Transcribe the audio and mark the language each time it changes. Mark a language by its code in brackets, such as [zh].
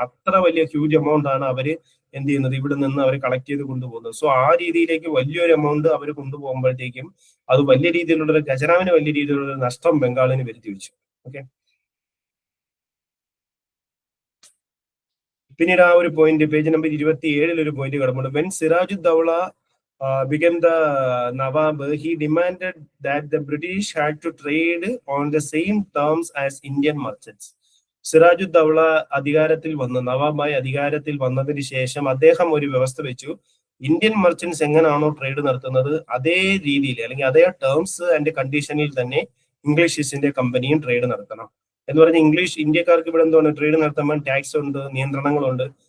[ml] അത്ര വലിയ huge amount ആണ് അവര് എന്ത് ചെയ്യുന്നത്, ഇവിടെ നിന്ന് അവർ കളക്ട് ചെയ്ത് കൊണ്ടുപോകുന്നത്. സോ ആ രീതിയിലേക്ക് വലിയൊരു എമൗണ്ട് അവർ കൊണ്ടുപോകുമ്പോഴത്തേക്കും അത് വലിയ രീതിയിലുള്ള ഖജനാവിന് വലിയ രീതിയിലുള്ള നഷ്ടം ബംഗാളിന് വരുത്തി വെച്ചു. ഓക്കെ, പിന്നീട് ആ ഒരു പോയിന്റ് പേജ് നമ്പർ 27 ഒരു പോയിന്റ് കിടപ്പുണ്ട്. [en] When Sirajuddaulah became the Nawab, he demanded that the British had to trade on the same terms as Indian merchants. [ml] സിറാജുദ്ദൗള അധികാരത്തിൽ വന്ന് നവാബായി അധികാരത്തിൽ വന്നതിന് ശേഷം അദ്ദേഹം ഒരു വ്യവസ്ഥ വെച്ചു. ഇന്ത്യൻ മെർച്ചന്റ്സ് എങ്ങനെയാണോ ട്രേഡ് നടത്തുന്നത് അതേ രീതിയിൽ അല്ലെങ്കിൽ അതേ ടേംസ് ആൻഡ് കണ്ടീഷനിൽ തന്നെ ഇംഗ്ലീഷ് ഈസ്റ്റ് ഇന്ത്യ കമ്പനിയും ട്രേഡ് നടത്തണം എന്ന് പറഞ്ഞ് ഇന്ത്യക്കാർക്ക് ഇവിടെ എന്താണ് ട്രേഡ് നടത്തുമ്പോൾ ടാക്സ് ഉണ്ട്, നിയന്ത്രണങ്ങളുണ്ട്.